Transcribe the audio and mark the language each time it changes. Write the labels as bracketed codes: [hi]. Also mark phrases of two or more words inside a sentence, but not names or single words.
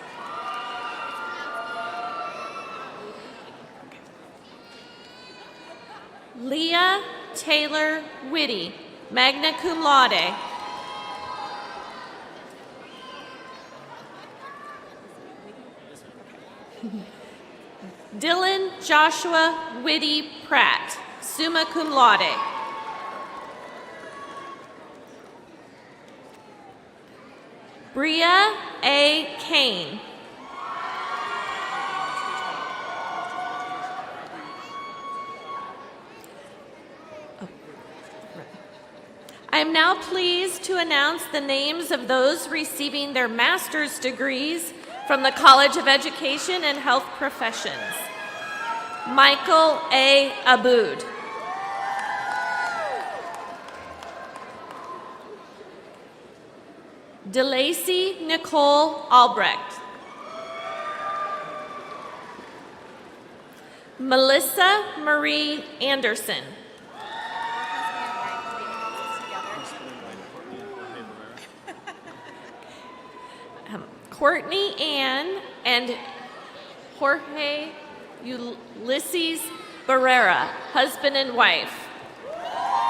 [en] Leah Taylor Whitty, [la] magna cum laude. [en] Dylan Joshua Whitty Pratt, [la] summa cum laude. [en] Bria A. Kane. I am now pleased to announce the names of those receiving their master's degrees from the College of Education and Health Professions. Michael A. Aboud. DeLacy Nicole Albrecht. Melissa Marie Anderson. Courtney Ann and Jorge Ulysses Barrera, husband and wife.